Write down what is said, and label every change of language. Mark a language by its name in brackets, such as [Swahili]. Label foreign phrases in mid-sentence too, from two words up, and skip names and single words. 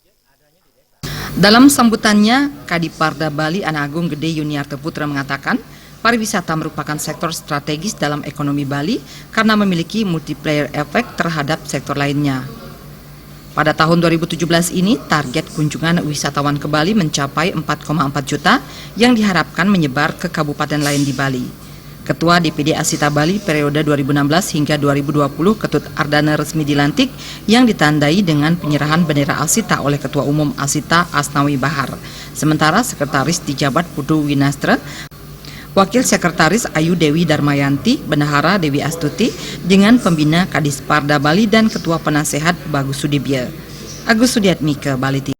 [Indonesian] Dalam sambutannya, Kadiparda Bali Anak Agung Gede Yuniarto Putra mengatakan, pariwisata merupakan sektor strategis dalam ekonomi Bali karena memiliki multiplier efek terhadap sektor lainnya. Pada tahun 2017 ini, target kunjungan wisatawan ke Bali mencapai 4,4 juta yang diharapkan menyebar ke kabupaten lain di Bali. Ketua DPD Asita Bali periode 2016 hingga 2020 Ketut Ardana resmi dilantik yang ditandai dengan penyerahan bendera Asita oleh Ketua Umum Asita Asnawi Bahar. Sementara Sekretaris dijabat Putu Winastra, Wakil Sekretaris Ayu Dewi Darmayanti, Bendahara Dewi Astuti dengan Pembina Kadisparda Bali dan Ketua Penasehat Bagus Sudibya. Agus Sudiatmike, Bali.